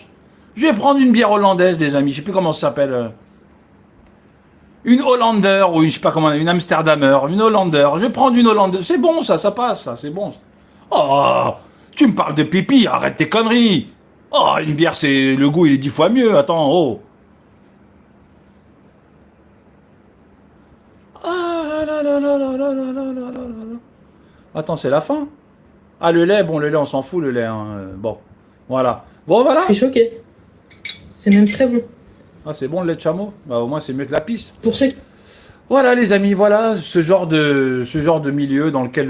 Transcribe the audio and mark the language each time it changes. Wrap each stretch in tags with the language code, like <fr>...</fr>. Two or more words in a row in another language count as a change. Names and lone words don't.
<fr>Je vais prendre une bière hollandaise, les amis. Je sais plus comment ça s'appelle. Une Hollander, ou je sais pas comment, une Amsterdamer, une Hollander. Je vais prendre une Hollandaise. C'est bon, ça passe, ça, c'est bon. Oh, tu me parles de pipi, arrête tes conneries. Oh, une bière, c'est le goût, il est 10 fois mieux. Attends, oh. Ah là là là là là là là là là là là. Attends, c'est la fin. Ah, le lait, bon, le lait, on s'en fout, le lait. Hein. Bon, voilà. Bon, voilà. Je suis choquée. C'est même très bon. Ah, c'est bon le lait de chameau? Bah, au moins, c'est mieux que la pisse. Pour ceux qui... Voilà, les amis, voilà ce genre de milieu dans lequel...</fr>